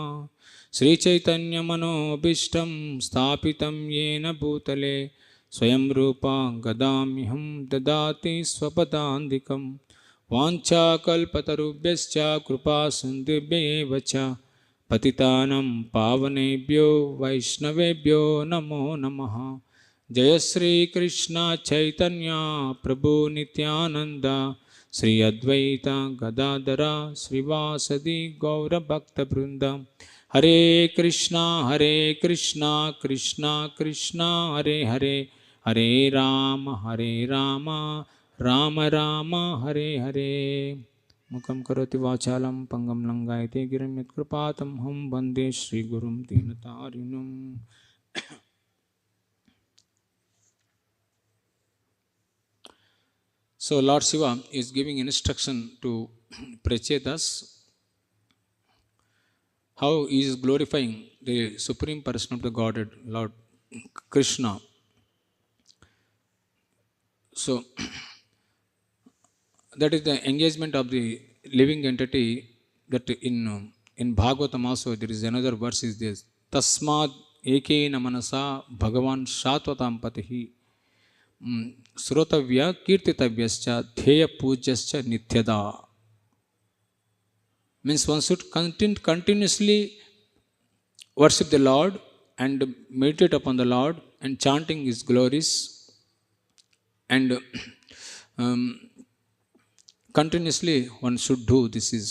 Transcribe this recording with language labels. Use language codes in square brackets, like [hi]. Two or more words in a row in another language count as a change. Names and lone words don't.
[sa] श्री चैतन्य मनोभीष्टं स्थापितं येन भूतले स्वयं रूप गदामिहं ददाति स्वपदान्तिकं वाञ्छा कल्पतरुभ्यश्च कृपा सिन्धुभ्येवच पतितानं पावनेभ्यो वैष्णवेभ्यो नमो नमः। जय श्री कृष्ण चैतन्य प्रभु नित्यानंद श्री अद्वैत गदाधर श्रीवासदि गौरभक्तवृंद। हरे कृष्णा कृष्णा कृष्णा हरे हरे, हरे राम राम राम हरे हरे। मुखं करोति वाचालं पंगं लंघयते गिरिं यत्कृपातमहं वन्दे श्रीगुरुं दीनतारिणम्। [en] So Lord Shiva is giving instruction to Prachetas how he is glorifying the Supreme Person of the Godhead, Lord Krishna. So that is the engagement of the living entity. That in Bhagavatam also there is another verse is this: [sa] तस्माद् एकेन मनसा भगवान् सात्वतां पतिः श्रोतव्यः कीर्तितव्यश्च ध्येयः पूज्यश्च नित्यदा. [en] Means one should continuously worship the Lord and meditate upon the Lord and chanting His glories and um, continuously one should do this is.